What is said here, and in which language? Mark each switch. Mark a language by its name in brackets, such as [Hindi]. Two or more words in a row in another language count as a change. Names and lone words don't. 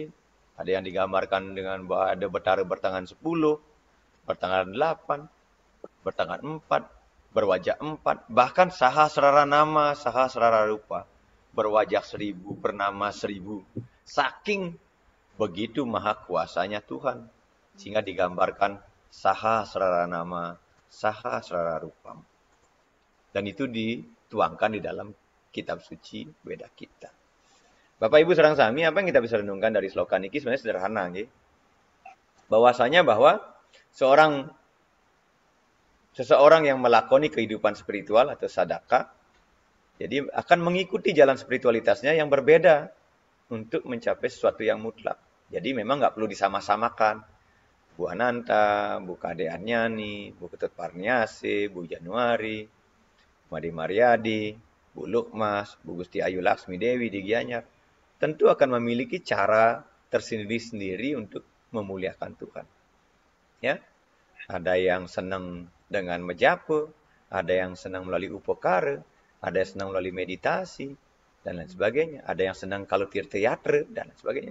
[Indonesian] Ada yang digambarkan dengan bahwa ada betara bertangan 10, bertangan 8, bertangan 4, berwajah 4, bahkan [Sanskrit] sahasrara nama, sahasrara rupa, [Indonesian] berwajah 1000, bernama 1000. Saking begitu maha kuasanya Tuhan, sehingga digambarkan [Sanskrit] sahasrara nama, sahasrara rupa. [Indonesian] Dan itu dituangkan di dalam kitab suci Weda kita. Bapak Ibu [Balinese] sareng sami, [Indonesian] apa yang kita bisa renungkan dari sloka niki sebenarnya sederhana nggih. Bahwasanya bahwa seseorang yang melakoni kehidupan spiritual atau sadaka, jadi akan mengikuti jalan spiritualitasnya yang berbeda untuk mencapai sesuatu yang mutlak. Jadi memang nggak perlu disama-samakan. Bu Ananta, Bu Kade Anyani, Bu Ketut Parniase, Bu Januari, Made Mariadi, Bu Lukmas, Bu Gusti Ayu Laksmi Dewi di Gianyar, tentu akan memiliki cara tersendiri-sendiri untuk memuliakan Tuhan. Ya, ada yang senang dengan menjapa, ada yang senang melalui upakara, ada yang senang melalui meditasi, dan lain sebagainya. Ada yang senang kalau tirta-yatra, dan lain sebagainya.